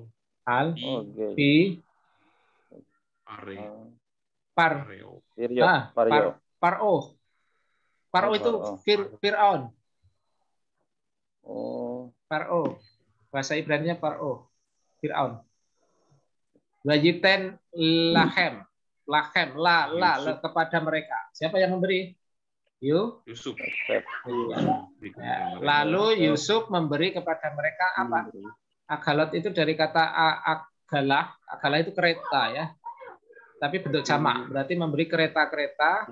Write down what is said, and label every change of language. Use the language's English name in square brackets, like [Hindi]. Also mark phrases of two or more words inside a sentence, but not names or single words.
[Indonesian] Al, Oke. pi, are, par, areo. Piryo. Paryo. paro. Paro Oh, itu Paro. Fir'aun. Oh, Paro. Bahasa Ibrani-nya Paro. Fir'aun. [Hebrew] ויתן להם. להם. [Indonesian] La kepada mereka. Siapa yang memberi? Yusuf. Yosef. Ya. Lalu Yusuf memberi kepada mereka apa? Agalot itu dari kata agalah. Agalah itu kereta ya. Tapi bentuk jamak. Berarti memberi kereta-kereta.